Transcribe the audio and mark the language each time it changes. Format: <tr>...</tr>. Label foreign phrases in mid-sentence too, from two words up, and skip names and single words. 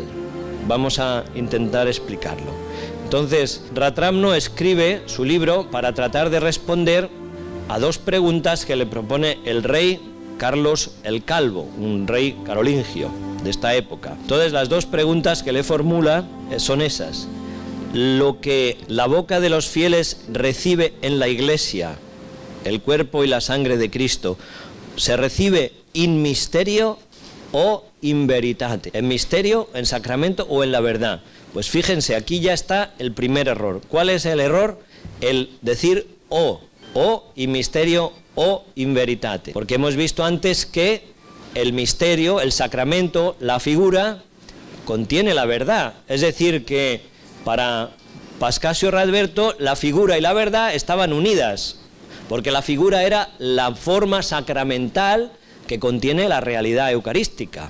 <es>Vamos a intentar explicarlo. Entonces, Ratramno escribe su libro para tratar de responder a dos preguntas que le propone el rey Carlos el Calvo, un rey carolingio de esta época. Entonces, las dos preguntas que le formula son esas. Lo que la boca de los fieles recibe en la Iglesia, el cuerpo y la sangre de Cristo, ¿se recibe</es> <la>in mysterio o in veritate?</la> <es>¿En misterio, en sacramento o en la verdad? Pues fíjense, aquí ya está el primer error. ¿Cuál es el error? El decir o</es> <la>in misterio o in veritate.</la> <es>Porque hemos visto antes que el misterio, el sacramento, la figura, contiene la verdad. Es decir, que para Pascasio Radberto la figura y la verdad estaban unidas, porque la figura era la forma sacramental que contiene la realidad eucarística.</es>